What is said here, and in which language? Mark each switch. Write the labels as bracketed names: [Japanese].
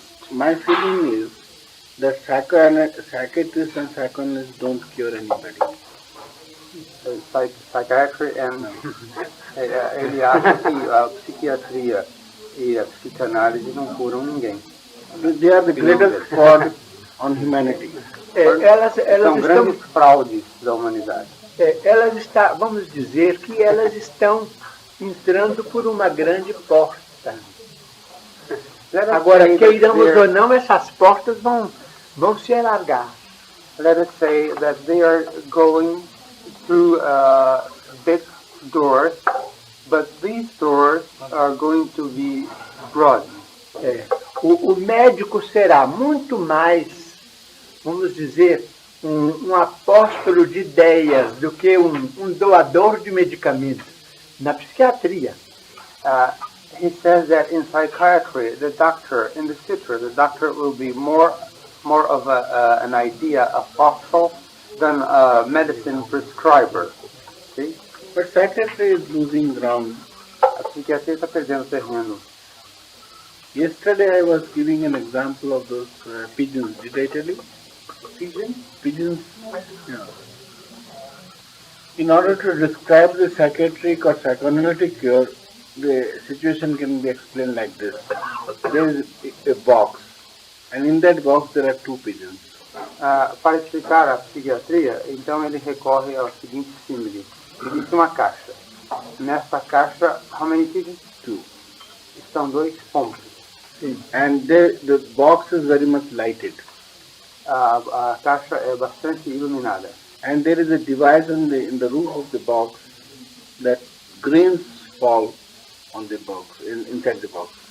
[English] my feeling is that psychiatrists and psychoanalysts don't cure anybody. Psychiatry and [Portuguese] ele acha que a psiquiatria e a psicanálise não curam ninguém. [English] They are the greatest fraud on humanity. [Portuguese] Elas São grandes fraudes da humanidade. Vamos dizer que elas estão entrando por uma grande porta. Agora, queiramos ou não, essas portas vão se alargar. [English] Let us say that they are going through big doors, but these doors are going to be broad. [Portuguese] O médico será muito mais, vamos dizer, um apóstolo de ideias do que um doador de medicamentos. Na psiquiatria. [English] He says that in psychiatry, the doctor will be more of an idea apostle than a medicine prescriber. See? But psychiatry is losing ground. [Portuguese] A psiquiatria está perdendo terreno. [English] Yesterday I was giving an example of those pigeons. Did I tell you? Pigeons. Yeah. In order to describe the psychiatric or psychoanalytic cure, the situation can be explained like this. There is a box, and in that box there are two pigeons. [Portuguese] Para explicar a psiquiatria, então ele recorre ao seguinte símile. Existe uma caixa. Nessa caixa, [English] how many pigeons? Two. [Portuguese] estão dois pombos. [English] And the box is very much lighted. [Portuguese] A caixa é bastante iluminada. [English] And there is a device in the roof of the box that grains fall on the box, inside the box.